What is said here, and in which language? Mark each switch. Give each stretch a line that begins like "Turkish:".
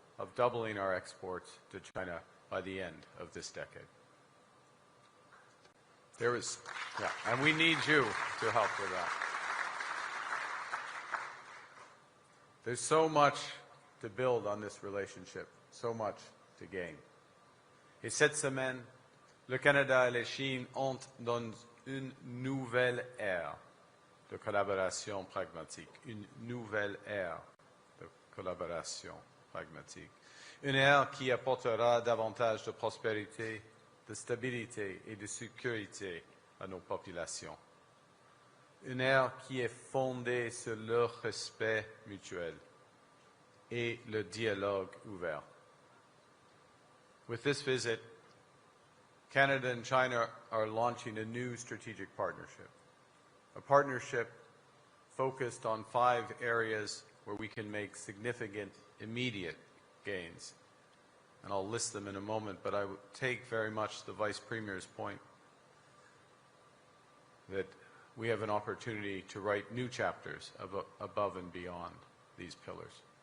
English: of doubling our exports to China by the end of this decade. And we need you to help with that. There's so much to build on this relationship, so much to gain.
French: Et cette semaine, le Canada et la Chine entrent dans une nouvelle ère de collaboration pragmatique, une nouvelle ère de collaboration pragmatique, une ère qui apportera davantage de prospérité, de stabilité et de sécurité à nos populations. Une ère qui est fondée sur le respect mutuel et le dialogue ouvert.
English: With this visit, Canada and China are launching a new strategic partnership, a partnership focused on 5 areas where we can make significant immediate gains. And I'll list them in a moment, but I would take very much the Vice Premier's point that we have an opportunity to write new chapters above and beyond these pillars.